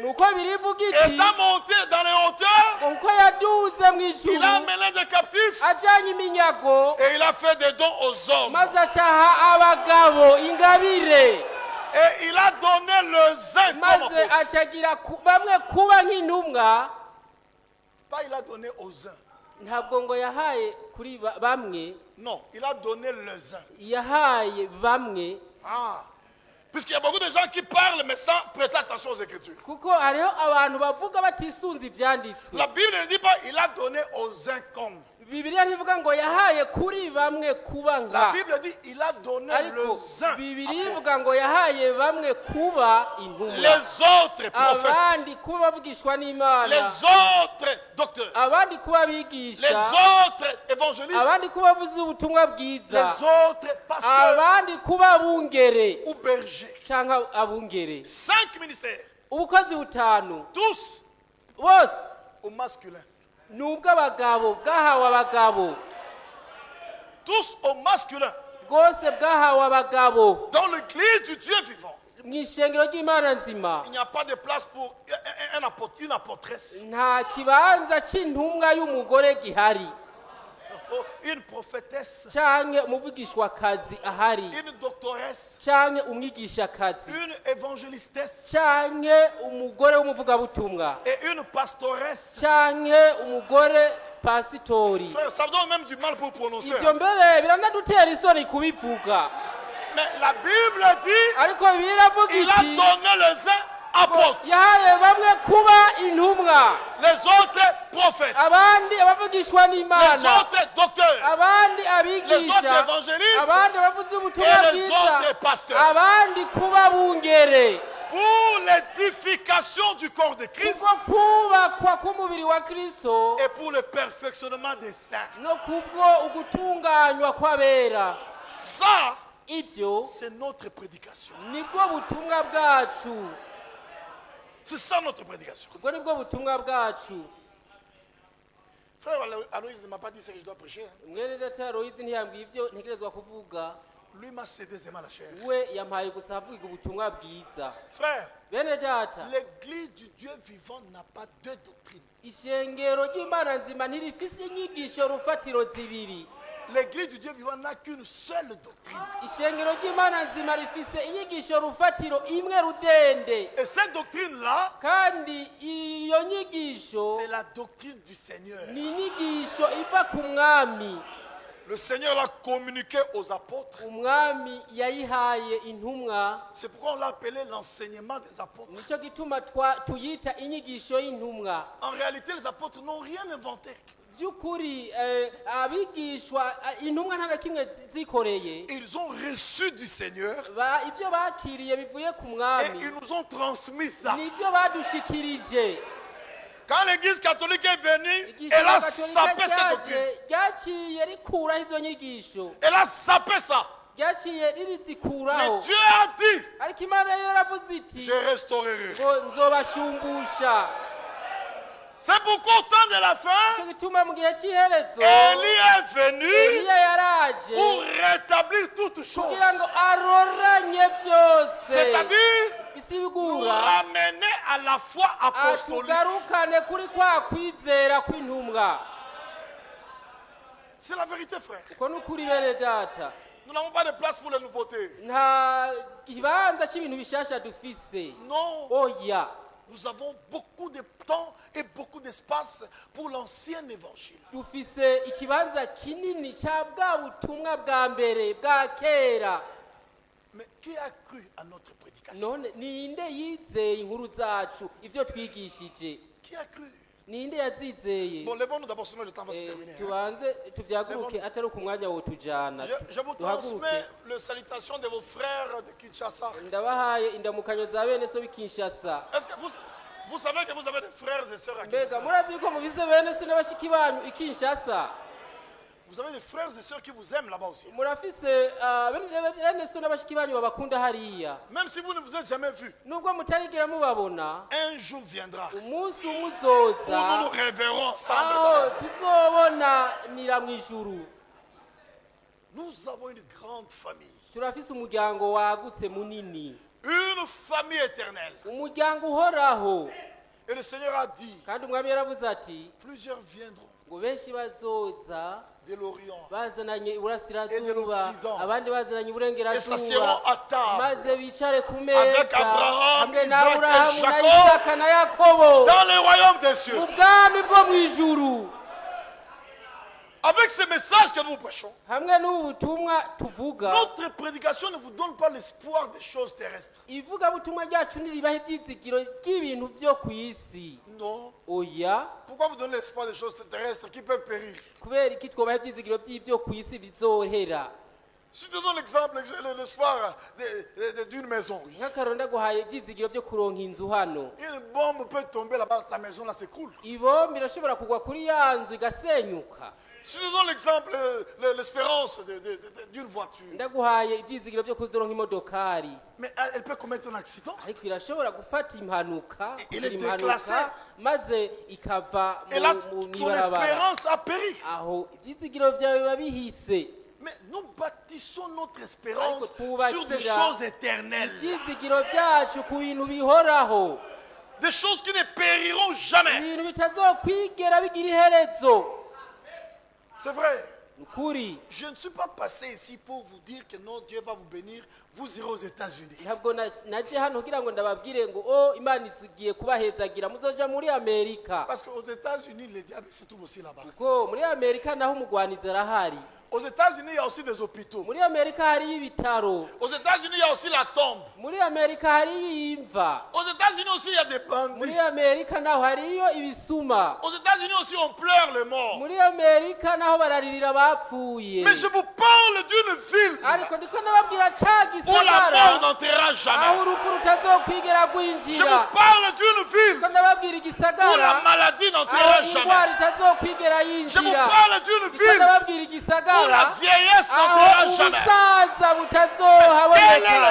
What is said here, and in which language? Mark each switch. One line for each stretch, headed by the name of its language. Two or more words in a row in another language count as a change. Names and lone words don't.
Rundi: Nuko Bibiliya ivuga iti
French: étant monté dans les hauteurs,
Rundi: uko yaduze mu
French: il
Rundi: ijuru
French: a mené des captifs
Rundi: ajanye iminyago
French: et il a fait des dons aux hommes.
Rundi: maze acaha abagabo ingabire,
French: Et il a donné le zin comme
Rundi: maze
French: apôtre.
Rundi: acagira bamwe kuba nk'intumwa.
French: Pas il a donné aux uns.
Rundi: Ntabwo ngo yahaye kuri bamwe,
French: Non, il a donné les uns.
Rundi: yahaye bamwe. Ah.
French: Puisqu'il y a beaucoup de gens qui parlent mais sans prêter attention aux Écritures.
Rundi: Kuko hariho abantu bavuga batisunze ivyanditswe.
French: La Bible ne dit pas il a donné aux uns comme.
Rundi: Bibiliya ntivuga ngo yahaye kuri bamwe kuba
French: La
Rundi: nga,
French: Bible dit il a donné
Rundi: ariko
French: les uns.
Rundi: Bibiliya ivuga ngo yahaye bamwe kuba intumwa,
French: Les autres prophètes.
Rundi: abandi kuba bavugishwa
French: Les
Rundi: n'Imana,
French: autres docteurs.
Rundi: abandi kuba
French: Les
Rundi: abigisha,
French: autres évangélistes.
Rundi: abandi kuba bavuze ubutumwa
French: Les
Rundi: bwiza,
French: autres pasteurs
Rundi: abandi kuba abungere
French: ou bergers.
Rundi: canke abungere.
French: 5 ministères.
Rundi: Ubukozi butanu
French: Tous
Rundi: bose
French: au masculin.
Rundi: ni ubw'abagabo, bwahawe abagabo,
French: Tous au masculin.
Rundi: bwose bwahawe abagabo.
French: Dans l'église du Dieu vivant.
Rundi: Mu ishengero ry'Imana nzima
French: Il n'y a pas de place pour un apôtre, une apôtresse.
Rundi: nta kibanza c'intumwa y'umugore gihari,
French: Oh, une prophétesse.
Rundi: canke umuvugishwakazi ahari,
French: Une doctoresse.
Rundi: canke umwigishakazi,
French: Une évangélistesse.
Rundi: canke umugore w'umuvugabutumwa,
French: Et une pastoresse.
Rundi: canke umugore pasitori.
French: Frère, ça donne même du mal pour prononcer.
Rundi: Ivyo mbere biranadutera isoni kubivuga,
French: Mais la Bible dit
Rundi: ariko biravuga
French: il a
Rundi: iti
French: donné les uns apôtres,
Rundi: yahaye bamwe kuba intumwa,
French: les autres prophètes,
Rundi: abandi abavugishwa
French: les
Rundi: n'Imana,
French: autres docteurs,
Rundi: abandi
French: les
Rundi: abigisha,
French: autres évangélistes
Rundi: abandi bavuze ubutumwa
French: et les
Rundi: bwiza,
French: autres pasteurs.
Rundi: abandi kuba bungere,
French: Pour l'édification du corps de Christ
Rundi: kubwo kubakwa k'umubiri wa Kristo
French: et pour le perfectionnement des saints.
Rundi: no kubwo ugutunganywa kw'abera.
French: Ça,
Rundi: Ivyo
French: c'est notre prédication.
Rundi: nibwo butumwa bwacu,
French: C'est ça notre prédication.
Rundi: ubwo nibwo butumwa bwacu.
French: Frère Aloïse ne m'a pas dit ce que je dois prêcher. Hein.
Rundi: Mwene data Aloyizi ntiyambwiye ivyo ntegerezwa kuvuga,
French: Lui m'a cédé seulement la chair.
Rundi: we yampaye gusa havuga ubutumwa bwiza.
French: Frère,
Rundi: Bene data,
French: l'église du Dieu vivant n'a pas deux doctrines.
Rundi: ishengero ry'Imana nzima ntirifise inyigisho rufatiro zibiri.
French: L'église du Dieu vivant n'a qu'une seule doctrine.
Rundi: Ishengero ry'Imana nzima rifise inyigisho rufatiro imwe rudende,
French: Et cette doctrine-là,
Rundi: kandi iyo nyigisho
French: c'est la doctrine du Seigneur.
Rundi: ni inyigisho iva ku mwami.
French: Le Seigneur l'a communiqué aux apôtres.
Rundi: Umwami yayihaye intumwa,
French: C'est pourquoi on l'a appelé l'enseignement des apôtres.
Rundi: nico gituma tuyita inyigisho y'intumwa.
French: En réalité, les apôtres n'ont rien inventé.
Rundi: By'ukuri abigishwa intumwa nta na kimwe zikoreye,
French: Ils ont reçu du Seigneur
Rundi: ivyo bakiriye bivuye ku
French: et
Rundi: mwami
French: ils nous ont transmis ça.
Rundi: nivyo badushikirije.
French: Quand l'église catholique est venue,
Rundi: Igisho
French: elle a
Rundi: gatolika
French: sapé cette doctrine.
Rundi: ryaciye rikuraho izo nyigisho,
French: Elle a sapé ça.
Rundi: ryaciye
French: Mais
Rundi: ririzikuraho,
French: Dieu a dit,
Rundi: ariko Imana yo yaravuze iti
French: je restaurerai.
Rundi: ngo nzobashumbusha.
French: C'est pourquoi au temps de la fin,
Rundi: Ico gituma mu gihe cy'iherezo
French: Élie est venu
Rundi: Eliya yaraje
French: pour rétablir toutes choses.
Rundi: kugira ngo aroranye byose,
French: C'est-à-dire, nous
Rundi: bisigura
French: ramener à la foi apostolique.
Rundi: atugarukane kuri kwa kwizera kw'intumwa.
French: C'est la vérité, frère.
Rundi: Uko n'ukuri bene data,
French: Nous n'avons pas de place pour les nouveautés.
Rundi: nta kibanza c'ibintu bishasha dufise,
French: Non,
Rundi: oya.
French: nous avons beaucoup de temps et beaucoup d'espace pour l'ancien évangile.
Rundi: Dufise ikibanza kinini ca bwa butumwa bwa mbere bwa kera.
French: Mais qui a cru à notre prédication?
Rundi: None ninde yizeye inkuru zacu, ivyo twigishije?
French: Qui a cru?
Rundi: Ninde yazizeye?
French: Bon, lèvons-nous d'abord, sinon le temps va se terminer. Hein.
Rundi: Tubanze tuvyaguruke atari ku mwanya wo tujana.
French: Je vous transmets les salutations de vos frères de Kinshasa.
Rundi: Ndabahaye indamukanyo za bene so b'Kinshasa.
French: Est-ce que vous savez que vous avez des frères et sœurs à
Rundi: Mbega
French: Kinshasa?
Rundi: murazi yuko mufise bene se n'abashiki banyu i Kinshasa?
French: Vous avez des frères et sœurs qui vous aiment là-bas aussi.
Rundi: Murafise bene so n'abashiki banyu babakunda hariya.
French: Même si vous ne vous êtes jamais vus,
Rundi: Nubwo mutarigera mubabona,
French: un jour viendra
Rundi: umunsi umwe
French: où nous
Rundi: uzoza
French: nous reverrons ensemble.
Rundi: aho tuzobonanira mu ijuru.
French: Nous avons une grande famille.
Rundi: Turafise umuryango wagutse munini,
French: Une famille éternelle.
Rundi: umuryango uhoraho.
French: Et le Seigneur a dit,
Rundi: Kandi umwami yaravuze ati
French: plusieurs viendront
Rundi: ngo benshi bazoza
French: de l'Orient
Rundi: bazananye
French: Et de
Rundi: iburasirazuba,
French: l'Occident.
Rundi: abandi bazananye
French: et s'asseront
Rundi: iburengerazuba,
French: à table
Rundi: maze bicare ku
French: Avec
Rundi: meza
French: Abraham,
Rundi: hamwe na
French: Isaac et
Rundi: Aburahamu na
French: Jacob
Rundi: Isaka na Yakobo
French: dans le royaume des cieux.
Rundi: mu bwami bwo mu ijuru.
French: Avec avec ce message que nous prêchons,
Rundi: hamwe n'ubutumwa tuvuga
French: notre prédication ne vous donne pas l'espoir des choses terrestres.
Rundi: ivugabutumwa ryacu ntiribaho ibyizigiro by'ibintu byo ku isi.
French: Non.
Rundi: Oya,
French: Pourquoi vous donnez l'espoir des choses terrestres qui peuvent périr?
Rundi: kubera iki twobaho ibyizigiro by'ibyo ku isi bizohera?
French: Si je te donne l'exemple, l'espoir d'une maison.
Rundi: nk'akaroro ndaguhaye ibyizigiro byo kuronka inzu hano.
French: Une bombe peut tomber là-bas, ta maison là s'écroule.
Rundi: ibombi irashobora kugwa kuri ya nzu igasenyuka.
French: Si je te donne l'exemple, l'espérance d'une voiture.
Rundi: ndaguhaye ibyizigiro byo kuzoronka imodokari,
French: Mais elle peut commettre un accident.
Rundi: ariko irashobora gufata impanuka,
French: Il est
Rundi: kugira
French: déclassé.
Rundi: impanuka maze ikava
French: Et là,
Rundi: mu
French: ton
Rundi: ibarabara.
French: espérance a péri.
Rundi: aho ibyizigiro byawe biba bihise.
French: Mais nous bâtissons notre espérance
Rundi: Ariko
French: sur des
Rundi: twubakira
French: choses éternelles.
Rundi: ibyizigiro byacu ku bintu bihoraho,
French: Des choses qui ne périront jamais.
Rundi: ibintu bitazokwigera bigira iherezo.
French: C'est vrai.
Rundi: ukuri
French: Je ne suis pas passé ici pour vous dire que non, Dieu va vous bénir. Vous irez aux États-Unis.
Rundi: ntabwo naje hano kugira ngo ndababwire ngo o imana igiye kubahezagira muzoja muri Amerika,
French: Parce qu'aux États-Unis, le diable se trouve aussi là-bas.
Rundi: kuko muri Amerika naho umugwanizi arahari.
French: Aux États-Unis, il y a aussi des hôpitaux.
Rundi: muri Amerika hariyo ibitaro.
French: Aux États-Unis, il y a aussi la tombe.
Rundi: muri Amerika hariyo imva.
French: Aux États-Unis aussi, il y a des bandits.
Rundi: muri Amerika naho hariyo ibisuma.
French: Aux États-Unis aussi, on pleure les morts.
Rundi: muri Amerika naho bararirira abapfuye.
French: Mais je vous parle d'une ville
Rundi: ariko ndiko ndababwira ca
French: où la mort
Rundi: gisagara
French: n'entrera
Rundi: aho
French: jamais.
Rundi: urupfu rutazokwigera
French: Je
Rundi: rwinjira.
French: vous parle d'une ville
Rundi: ndiko ndababwira
French: où la
Rundi: igisagara
French: maladie n'entrera
Rundi: aho indwara
French: jamais.
Rundi: itazokwigera
French: Je vous
Rundi: yinjira.
French: parle d'une
Rundi: ndiko
French: ville
Rundi: ndababwira
French: où
Rundi: igisagara
French: la vieillesse
Rundi: aho
French: n'entrera jamais.
Rundi: ubusaza
French: Quel est
Rundi: butazohaboneka.